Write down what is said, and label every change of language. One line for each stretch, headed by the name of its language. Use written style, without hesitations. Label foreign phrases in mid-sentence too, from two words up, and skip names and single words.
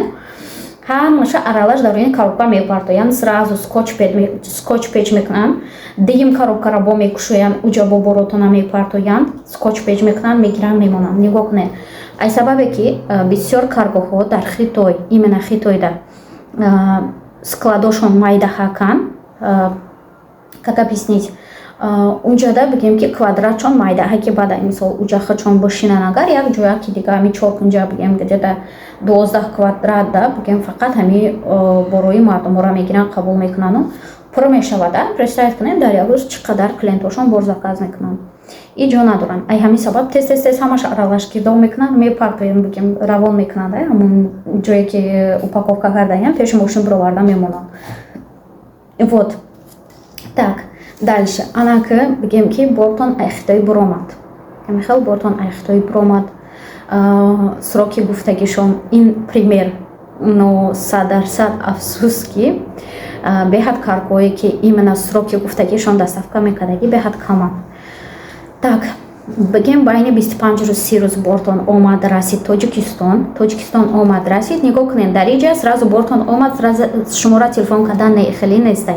Tajik: ҳамаша аралаш дар рои коробка мепартоянд,
Russian: сразу скотч
Tajik: печ мекунанд, дигим коробкаро бо мекушоянд, уҷа бо боротона мепартоянд, скотч печ мекунанд, мегиранд, мемонанд. Нигоҳ кунед, ай сабабе ки бисёр каргоҳо дар Хитой, именно Хитойда складошон майдаҳакан,
Russian: как объяснить,
Tajik: унҷода бигем ки квадратчон майдаҳаки бада, мисол уҷахачон бошинан, агар як ҷоя ки дига ҳами чоркунҷа бигем где-то 12 квадратда бигем фақат ҳами борои мардумора мегиранд, қабул мекунанд, пур мешавада. Представить кунед дар як рӯз чӣ қадар клиентошон бор заказ мекунанд. И ҷо надоранд. Ай ҳамин сабаб тез ҳамаша аралашгирдов мекунанд, мепартоянд, бигем равон мекунанд, ҳамун ҷое ки упаковка кардаянд пеши мошин бироварда мемонанд.
Russian: Вот так.
Tajik: Дальше анака бигем ки бортон айхитои буромад. Михел бортон айхитои буромад. Сроки гуфтагишон ин
Russian: пример, но
Tajik: 100% афсус ки беҳад каргоҳое ки именно сроки гуфтагишон даставка мекардаги беҳад каманд. Так, бигем байни 25 рӯз 30 рӯз бортон омад расид Тоҷикистон омад расид. Нигоҳ кунед, дар иҷа сразу бортон омад, шумора телефон кардан хеле нестай.